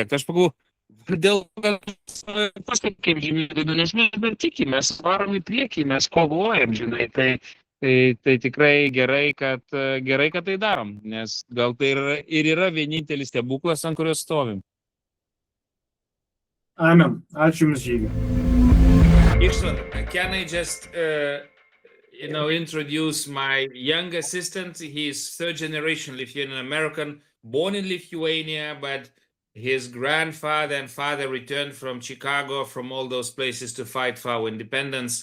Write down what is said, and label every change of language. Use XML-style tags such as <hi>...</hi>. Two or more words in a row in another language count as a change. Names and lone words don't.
<lt>Aš pagalvoju, dėl pasakėm, žinai, nes mes dar tikimės, varom į priekį, mes kovojam, žinai, tai tikrai gerai, kad tai darom, nes gal tai ir yra vienintelis stebuklas, ant kurio stovim. Amen. Ačiū Jums, Žygi.</lt> <en>István, can I just introduce my young assistant? He is third generation Lithuanian American, born in Lithuania, but his grandfather and father returned from Chicago, from all those places to fight for our independence.</en>